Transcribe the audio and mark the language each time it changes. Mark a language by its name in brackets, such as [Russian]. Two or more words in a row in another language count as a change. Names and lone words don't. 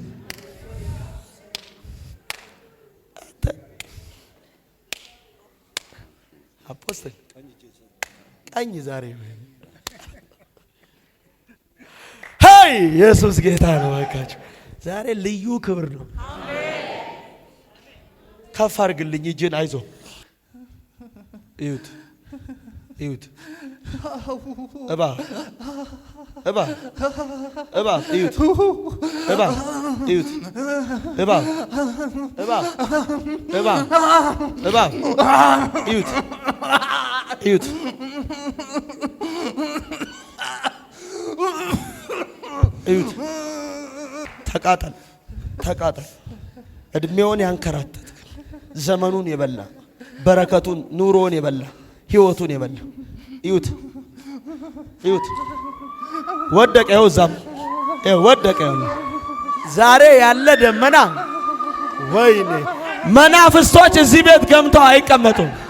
[Amharic] አፖስትል ቀኝ ዛሬ ሄይ ኢየሱስ ጌታ ነው። ወካችሁ ዛሬ ልዩ ክብር ነው። ከፍ አድርግልኝ እጅን። አይዞ እዩት እዩት። እባ እባ እባ እዩት። እባ እዩት። እባ እባ እባ እባ እዩት እዩት። እዩት። ተቃጠል ተቃጠል። እድሜውን ያንከራተት ዘመኑን የበላ በረከቱን ኑሮውን የበላ ህይወቱን የበላ እዩት እዩት። ወደቀ። ይኸው እዛም ወደቀ። ዛሬ ያለ ደመና ወይኔ መናፍስቶች እዚህ ቤት ገምተው አይቀመጡም።